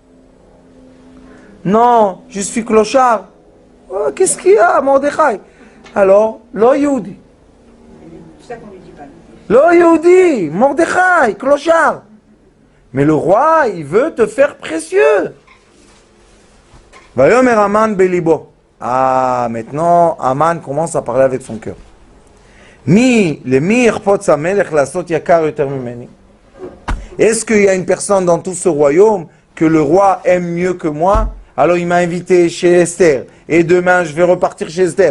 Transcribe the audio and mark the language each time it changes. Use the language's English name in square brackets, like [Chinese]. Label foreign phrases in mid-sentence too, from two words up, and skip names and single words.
[French] Non, je suis clochard. Oh, qu'est-ce qu'il y a, Mordechai? [Hebrew] Alors, לא יהודי. [French] C'est ça qu'on lui dit pas. [Hebrew] לא יהודי, [French] Mordechai, clochard. Mais le roi, il veut te faire précieux. [Hebrew] ויאמר המן בלבו. [French] Ah, maintenant, Aman commence à parler avec son cœur. Est-ce qu'il y a une personne dans tout ce royaume que le roi aime mieux que moi? Alors il m'a invité chez Esther. Et demain, je vais repartir chez Esther.